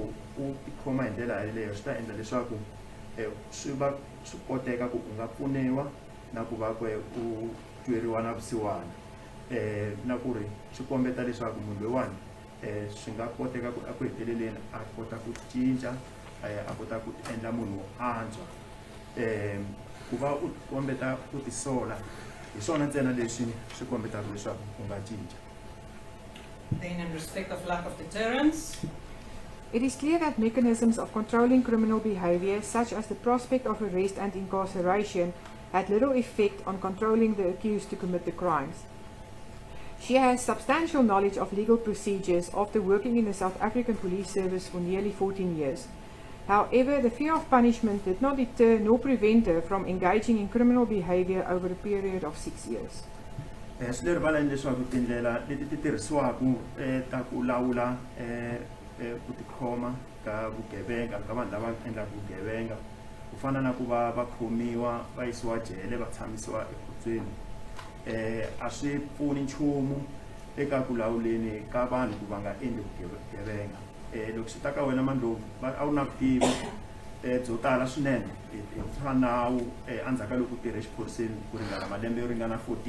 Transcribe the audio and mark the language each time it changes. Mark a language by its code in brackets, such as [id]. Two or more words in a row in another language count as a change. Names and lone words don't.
[ts] u tikhoma hi ndlela yaleyo swi ta endla leswaku swi koteka ku u nga pfuniwa na ku va u tweriwa na vusiwana na ku ri swi kombeta leswaku munhu loyiwani swi nga koteka ku a ku heteleleni a kota ku cinca a kota ku endla munhu wo antswa ku va u kombeta ku tisola hi swona ntsena leswi swi kombetaka leswaku u nga cinca. [en] Then in respect of lack of deterrence, It is clear that mechanisms of controlling criminal behavior, such as the prospect of arrest and incarceration, had little effect on controlling the accused to commit the crimes. She has substantial knowledge of legal procedures after working in the South African Police Service for nearly 14 years. However, the fear of punishment did not deter nor prevent her from engaging in criminal behavior over a period of 6 years. [ts] Swi le rivaleni leswaku tindlela leti ti tirhisiwaka ta ku lawula ku tikhoma ka vugevenga ka vanhu lava endlaka vugevenga ku fana na ku va va khomiwa va yisiwa jele va tshamisiwa ekhotsweni a swi pfuni nchumu eka ku lawuleni ka vanhu ku va nga endli vugevenga loko swi ta ka wena Mandlovu a wu na vutivi byo tala swinene hi swa nawu endzhaku ka loko u tirhe exiphoriseni ku ringana malembe yo ringana